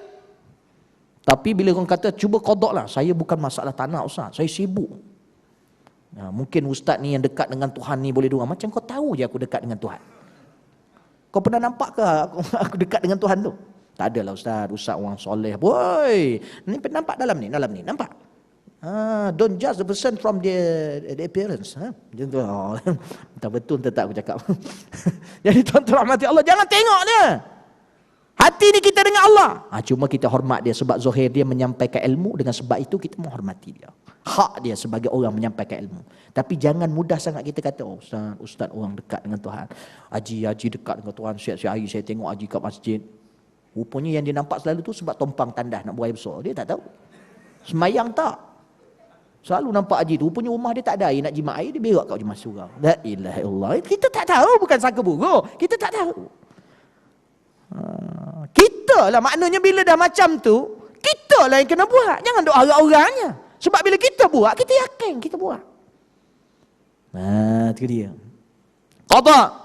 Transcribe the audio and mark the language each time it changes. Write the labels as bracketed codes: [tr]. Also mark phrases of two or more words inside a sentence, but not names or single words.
[ms] Tapi bila orang kata cuba qada lah, saya bukan masalah tanah ustaz, saya sibuk. Mungkin ustaz ni yang dekat dengan Tuhan ni boleh doa. Macam kau tahu je aku dekat dengan Tuhan. Kau pernah nampak ke aku dekat dengan Tuhan tu? Tak adalah ustaz, ustaz orang soleh. Boy, ni nampak dalam ni, nampak. [en] Don't judge the person from the appearance. [ms] Tak betul tak aku cakap. Jadi tuan-tuan rahmati Allah, jangan tengok dia. Hati ni kita dengan Allah. Cuma kita hormat dia sebab zahir dia menyampaikan ilmu, dengan sebab itu kita menghormati dia. Hak dia sebagai orang menyampaikan ilmu. Tapi jangan mudah sangat kita kata, oh ustaz orang dekat dengan Tuhan. Haji dekat dengan Tuhan. Siap-siap hari saya tengok haji kat masjid. Rupanya yang dia nampak selalu tu sebab tompang tandas nak buang air besar. Dia tak tahu. Semayang tak. Selalu nampak haji tu. Rupanya rumah dia tak ada air, nak jimat air, dia berak kat jimat surau. [ar] لا إله إلا الله. [ms] Kita tak tahu, bukan sangka buruk. Kita tak tahu. Kita lah maknanya bila dah macam tu, kita lah yang kena buat. Jangan duk orang-orangnya. Sebab bila kita buat, kita yakin kita buat. Itu dia. Qada.